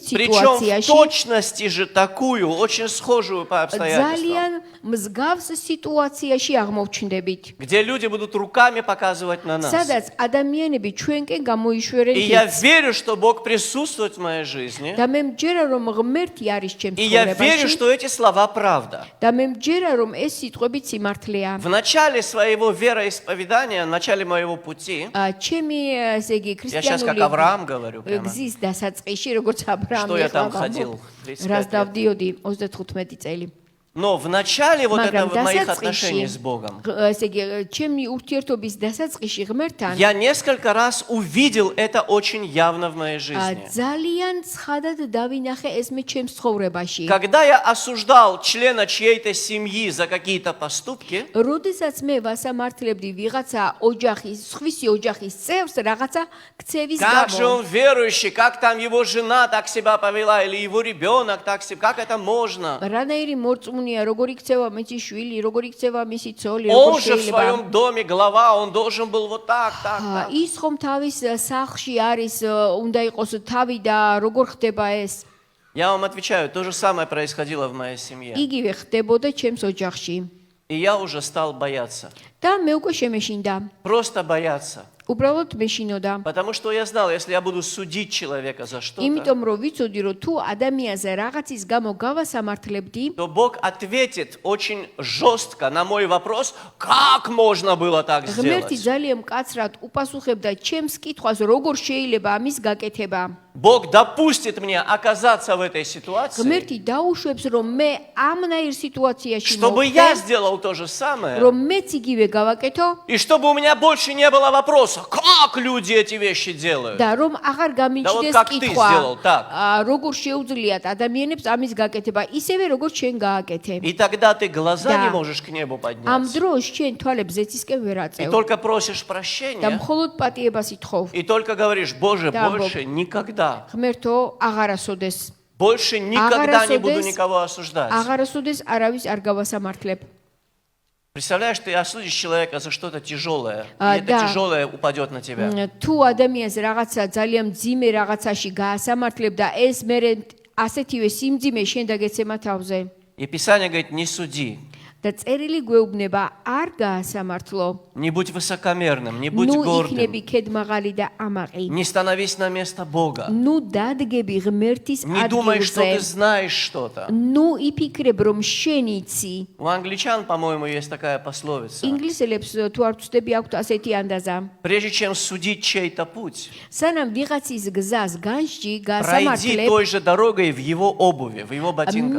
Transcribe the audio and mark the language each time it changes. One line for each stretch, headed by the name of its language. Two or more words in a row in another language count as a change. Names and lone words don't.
Russian: причем в
Georgian: სიტუაციაში,
Russian: точности же такую, очень схожую по обстоятельствам,
Georgian: ძალიან მსგავს სიტუაციაში აღმოჩნდებით.
Russian: где люди будут руками показывать на нас.
Georgian: სადაც ადამიანები ჩვენკენ გამოიშვერენ
Russian: И я
Georgian: ხილს.
Russian: верю, что Бог присутствует в моей жизни.
Georgian: და მე მჯერა რომ ღმერთი არის ჩემს
Russian: И я верю,
Georgian: ცხოვრებაში
Russian: что эти слова правда.
Georgian: და მე მჯერა რომ ეს სიტყვები სიმართლეა.
Russian: В начале своего вероисповедания, в начале моего пути,
Georgian: ჩემი ესე იგი
Russian: я сейчас как
Georgian: ქრისტიანული
Russian: Авраам говорю прямо,
Georgian: გზის დასაწყისში როგორც
Russian: что
Georgian: აბრაამი
Russian: я
Georgian: ახლა
Russian: там
Georgian: ვამბობ,
Russian: ходил
Georgian: რას
Russian: 35 лет.
Georgian: დავდიოდი 35 წელი.
Russian: Но в начале вот
Georgian: მაგრამ
Russian: этого моих
Georgian: დასაწყისში,
Russian: отношений с Богом
Georgian: ესე იგი, ჩემი ურთიერთობის დასაწყისში ღმერთთან
Russian: я несколько раз увидел это очень явно в моей жизни.
Georgian: ძალიან ცხადად დავინახე ეს მე ჩემს ცხოვრებაში.
Russian: Когда я осуждал члена чьей-то семьи за какие-то поступки,
Georgian: როდესაც მე ვასამართლებდი ვიღაცა ოჯახის, სხვისი ოჯახის წევრს რაღაცა ქცევის
Russian: как же
Georgian: გამო.
Russian: он верующий, как там его жена так себя повела, или его ребенок так себя, как это можно?
Georgian: რანაირი მორწმუნეა, როგორი ქცევა მისი შვილი, როგორი ქცევა მისი ცოლი,
Russian: Он
Georgian: როგორ
Russian: же в
Georgian: შეიძლება.
Russian: своем доме глава, он должен был вот так, так, так.
Georgian: ის ხომ თავის სახლში არის, უნდა იყოს თავი და როგორ ხდება ეს?
Russian: Я вам отвечаю, то же самое происходило в моей семье.
Georgian: იგივე ხდებოდა ჩემს ოჯახში.
Russian: И я уже стал бояться.
Georgian: და მე უკვე შემეშინდა.
Russian: Просто бояться.
Georgian: უბრალოდ მეშინოდა.
Russian: Потому что я знал, если я буду судить человека за что-то,
Georgian: იმიტომ რომ ვიცოდი რომ თუ ადამიანზე რაღაცის გამო გავასამართლებდი,
Russian: то Бог ответит очень жестко на мой вопрос, как можно было так
Georgian: ღმერთი
Russian: сделать.
Georgian: ძალიან მკაცრად უპასუხებდა ჩემს კითხვას, როგორ შეიძლება ამის გაკეთება.
Russian: Бог допустит мне оказаться в этой ситуации,
Georgian: ღმერთი დაუშვებს რომ მე ამნაირ სიტუაციაში
Russian: чтобы я
Georgian: მოვხდე,
Russian: сделал то же самое,
Georgian: რომ მეც იგივე გავაკეთო
Russian: и чтобы у меня больше не было вопроса, как люди эти вещи делают.
Georgian: და რომ აღარ გამიჩნდეს
Russian: как ты
Georgian: კითხვა,
Russian: сделал, так.
Georgian: როგორ შეუძლიათ ადამიანებს ამის გაკეთება, ისევე როგორც შენ გააკეთე.
Russian: И тогда ты глаза Да. не можешь к небу
Georgian: ამ
Russian: поднять.
Georgian: დროს შენ თვალებს ზეცისკენ ვერ
Russian: И
Georgian: აწევ
Russian: только просишь
Georgian: და
Russian: прощения,
Georgian: მხოლოდ პატიებას ითხოვ.
Russian: и только говоришь, Боже, Да, больше никогда,
Georgian: ღმერთო, აღარასოდეს.
Russian: больше никогда не буду Агара никого осуждать.
Georgian: აღარასოდეს არავის არ გავასამართლებ.
Russian: Представляешь, ты осудишь человека за что-то тяжелое, и Да. это тяжелое упадет на тебя.
Georgian: თუ ადამიანს რაღაცა ძალიან მძიმე რაღაცაში გაასამართლებ და ეს მერე ასეთივე სიმძიმე შენ დაგეცემა თავზე
Russian: И Писание говорит, не суди,
Georgian: და წერილი გვეუბნება არ გაასამართლო.
Russian: не будь высокомерным, не будь
Georgian: ნუ
Russian: гордым,
Georgian: იქნები ქედმაღალი და ამაყი.
Russian: не становись на место Бога.
Georgian: ნუ დადგები ღმერთის
Russian: Не думай, что ты
Georgian: ადგილზე.
Russian: знаешь что-то.
Georgian: ნუ იფიქრებ რომ შენ იცი.
Russian: У англичан, по-моему, есть такая пословица.
Georgian: ინგლისელებს თუ არ ვწდები აქვთ ასეთი ანდაზა.
Russian: Прежде чем судить чей-то путь,
Georgian: სანამ ვიღაცის გზას განსჯი,
Russian: пройди
Georgian: გაასამართლებ,
Russian: той же дорогой в его обуви, в его ботинках.